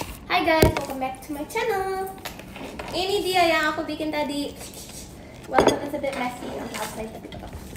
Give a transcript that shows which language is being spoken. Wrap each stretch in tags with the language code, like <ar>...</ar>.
<en>Hai guys, welcome back to my channel.</en> <id>Ini dia yang aku bikin tadi.</id> <en>Walaupun it's a bit messy on the outside,</en> <id>tapi tetap.</id>